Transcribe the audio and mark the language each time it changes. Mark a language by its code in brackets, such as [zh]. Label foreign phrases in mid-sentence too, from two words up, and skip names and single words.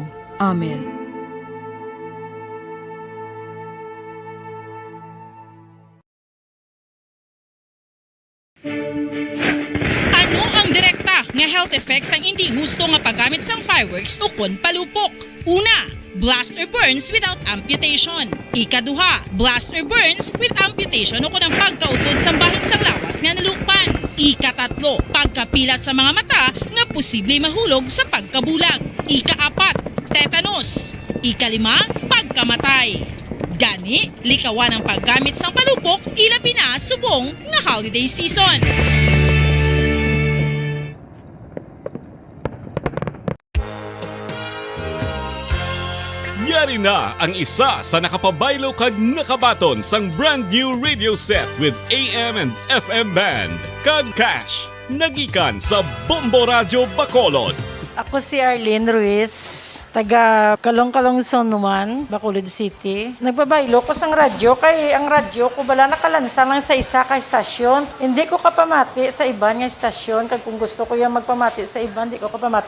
[hil] Amen. Ano ang direkta nga [en] health effects [hil] ang hindi gusto nga paggamit sang fireworks o kon palupok? Una, [en] blast or burns without amputation. [hil] Ikaduha, [en] blast or burns with amputation [hil] o kon ang pagkautod sa bahin sang lawas nga nalukpan. Ikatatlo, pagkapila sa mga mata nga posible mahulog sa pagkabulag. Ikaapat, tetanus. Ikalima, pagkamatay. Gani, likawan ang paggamit sang palupok ilabi na subong nga [en] holiday season. [hil] Yari na ang isa sa nakapabaylo kag nakabaton sang [en] brand new radio set with AM and FM band [hil] kag cash. Nagikan sa Bombo Radio Bacolod. Ako si Arlene Ruiz, taga Kalong-Kalong Sonuman, Bacolod City. Nagbabaylo ko sang radyo, kay ang radyo ko bala nakalansa lang sa isa ka estasyon. Hindi ko kapamati sa iban nga estasyon, kag kung gusto ko yung magpamati sa iban, hindi ko kapamati.